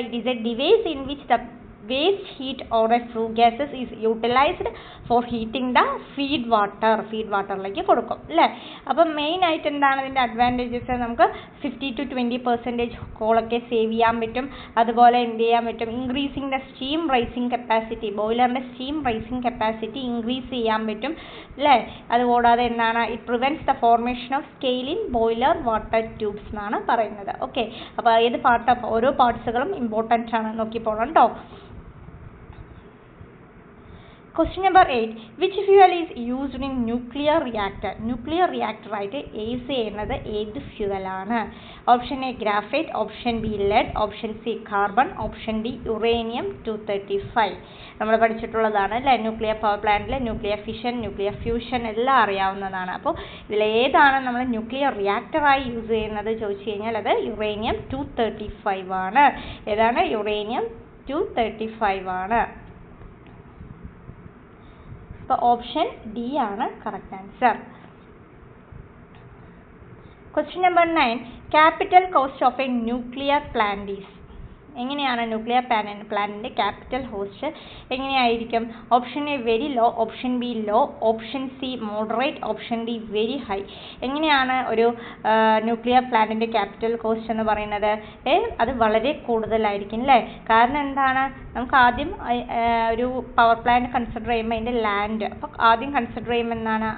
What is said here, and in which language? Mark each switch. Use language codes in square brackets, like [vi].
[en] it is a device in which the waste heat or a flue gases is utilized for heating the feed waterലേക്ക് [ml] കൊടുക്കും അല്ലേ. അപ്പം main ആയിട്ട് എന്താണ് ഇതിൻ്റെ advantages? നമുക്ക് 50 to 20% കോളൊക്കെ സേവ് ചെയ്യാൻ പറ്റും. അതുപോലെ എന്ത് ചെയ്യാൻ പറ്റും? [en] increasing the steam raising capacity, [ml] ബോയിലറിൻ്റെ steam rising capacity increase ചെയ്യാൻ പറ്റും അല്ലേ. അതുകൂടാതെ എന്താണ്? [en] it prevents the formation of scale in boiler water tubes [ml] എന്നാണ് പറയുന്നത്. ഓക്കെ, അപ്പോൾ ഏത് പാർട്ട്? ഓരോ പാർട്സുകളും ഇമ്പോർട്ടൻ്റ് ആണ്, നോക്കി പോകണം കേട്ടോ. [en] Question number 8. Which fuel is used in nuclear reactor? [ml] Nuclear reactor ആയിട്ട് യൂസ് ചെയ്യുന്നത് ഏത് ഫ്യൂവലാണ്? Option A graphite, option B lead, option C carbon, option D uranium 235. നമ്മൾ പഠിച്ചിട്ടുള്ളതാണ് അല്ലേ. ന്യൂക്ലിയർ പവർ പ്ലാന്റിൽ ന്യൂക്ലിയർ ഫിഷൻ, ന്യൂക്ലിയർ ഫ്യൂഷൻ എല്ലാം അറിയാവുന്നതാണ്. അപ്പോൾ ഇതിലേതാണ് നമ്മൾ ന്യൂക്ലിയർ റിയാക്ടറായി യൂസ് ചെയ്യുന്നത് ചോദിച്ചു കഴിഞ്ഞാൽ അത് യുറേനിയം 235 ആണ്. ഏതാണ്? യുറേനിയം 235 ആണ്. അപ്പോൾ ഓപ്ഷൻ ഡി ആണ് correct answer. [en] Question number 9. Capital cost of a nuclear plant is. [ml] എങ്ങനെയാണ് ന്യൂക്ലിയർ പ്ലാന്റിൻ്റെ ക്യാപിറ്റൽ കോസ്റ്റ് എങ്ങനെയായിരിക്കും? Option A very low, option B law, option C moderate, option D very high. എങ്ങനെയാണ് ഒരു nuclear പ്ലാന്റിൻ്റെ capital cost എന്ന് പറയുന്നത്? അത് വളരെ കൂടുതലായിരിക്കും അല്ലേ? കാരണം എന്താണ്? നമുക്ക് ആദ്യം ഒരു പവർ പ്ലാന്റ് കൺസിഡർ ചെയ്യുമ്പോൾ അതിൻ്റെ ലാൻഡ്, അപ്പോൾ ആദ്യം കൺസിഡർ ചെയ്യുമ്പോൾ എന്താണ്?